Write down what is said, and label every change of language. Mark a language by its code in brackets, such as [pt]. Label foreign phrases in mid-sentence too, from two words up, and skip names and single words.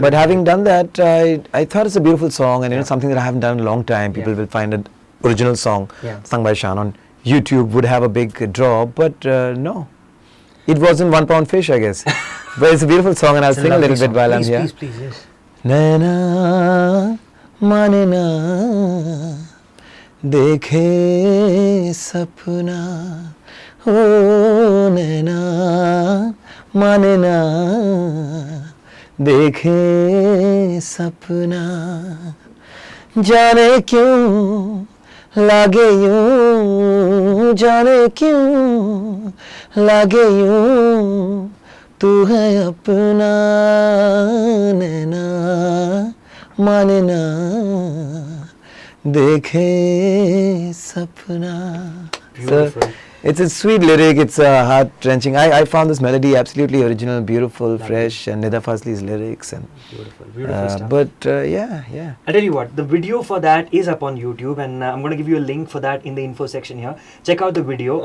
[en] But having done that, I thought it's a beautiful song, and something that I haven't done in a long time. People will find an original song sung by Shaan on YouTube would have a big draw, but no. It wasn't 1 pound fish, I guess. But it's a beautiful song, and I'll sing a little bit while I'm here. Please, yes. [hi] नैना माने ना देखे सपना, ओह नैना माने ना देखे सपना, जाने क्यों लागे यूं, जाने क्यों लागे यूं, तू है अपना नैना माने ना देखे सपना. [en] Beautiful. So, it's a sweet lyric, it's heart-wrenching. I found this melody absolutely original, beautiful, fresh, and Nida Fazli's lyrics. And beautiful stuff. But yeah. I'll tell you what, the video for that is up on YouTube, and I'm going to give you a link for that in the info section here. Check out the video.